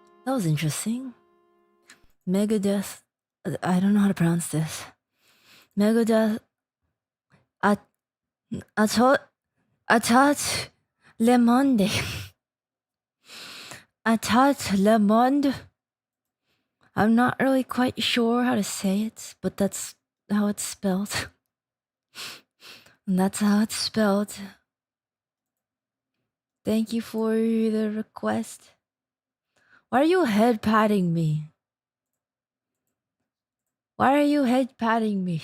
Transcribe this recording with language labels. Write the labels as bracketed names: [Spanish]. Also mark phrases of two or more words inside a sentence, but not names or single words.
[English] That was interesting. Megadeth. I don't know how to pronounce this. Megadeth. Atat le monde. Atat le monde. I'm not really quite sure how to say it, but that's how it's spelled. And that's how it's spelled. Thank you for the request. Why are you head patting me? Why are you head patting me?